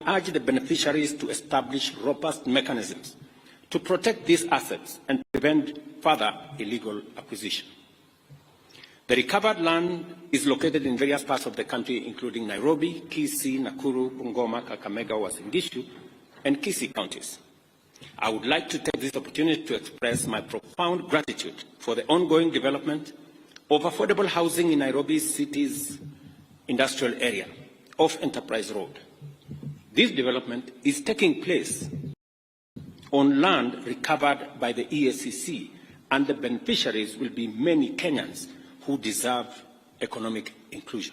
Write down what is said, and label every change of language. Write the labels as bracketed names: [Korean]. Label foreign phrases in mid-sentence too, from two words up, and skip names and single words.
[English] urge the beneficiaries to establish robust mechanisms to protect these assets and prevent further illegal acquisition. The recovered land is located in various parts of the country, including Nairobi, Kisii, Nakuru, Bungoma, Kakamega, Uasin Gishu, and Kisii counties. I would like to take this opportunity to express my profound gratitude for the ongoing development of affordable housing in Nairobi city's industrial area off Enterprise Road. This development is taking place on land recovered by the EACC, and the beneficiaries will be many Kenyans who deserve economic inclusion.